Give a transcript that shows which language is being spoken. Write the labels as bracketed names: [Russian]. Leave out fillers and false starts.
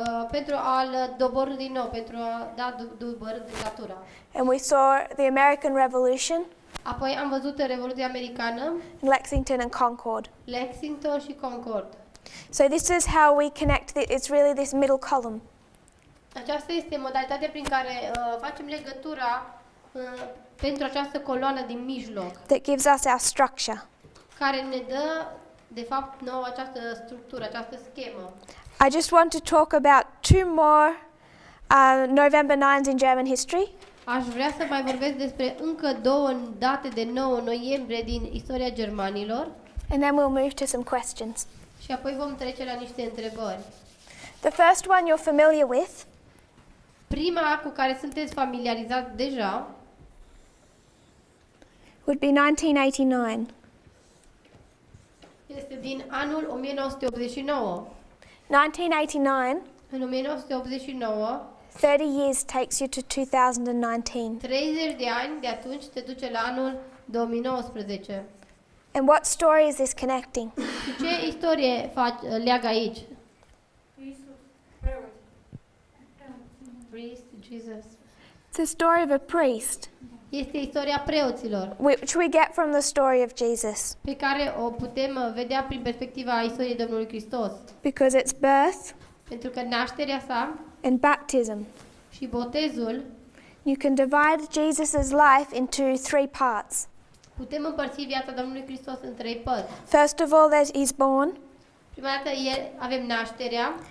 [Romanian] pentru a-l doborî din nou, pentru a da doborî dictatura. [English] And we saw the American Revolution [Romanian] Apoi am văzut Revoluția Americană, [English] in Lexington and Concord. [Romanian] Lexington și Concord. [English] So this is how we connect. It's really this middle column. [Romanian] Aceasta este modalitatea prin care facem legătura pentru această coloană din mijloc, [English] That gives us our structure. [Romanian] care ne dă, de fapt, nouă această structură, această schemă. [English] I just want to talk about two more November 9s in German history. [Romanian] Aș vrea să mai vorbesc despre încă două date de 9 noiembrie din istoria germanilor [English] And then we'll move to some questions. [Romanian] și apoi vom trece la niște întrebări. [English] The first one you're familiar with [Romanian] Prima cu care sunteți familiarizați deja [English] would be 1989. [Romanian] este din anul 1989. [English] 1989, [Romanian] În 1989, [English] 30 years takes you to 2019. [Romanian] 30 de ani de atunci te duce la anul 2019. [English] And what story is this connecting? [Romanian] Și ce istorie leagă aici? [English] Priest, Jesus. It's the story of a priest, [Romanian] Este istoria preoților, [English] which we get from the story of Jesus, [Romanian] pe care o putem vedea prin perspectiva istoriei Domnului Hristos. [English] because it's birth [Romanian] Pentru că nașterea sa [English] and baptism. [Romanian] și botezul, [English] You can divide Jesus' life into three parts. [Romanian] putem împărți viața Domnului Hristos în trei părți. [English] First of all, he's born. [Romanian] Prima dată avem nașterea,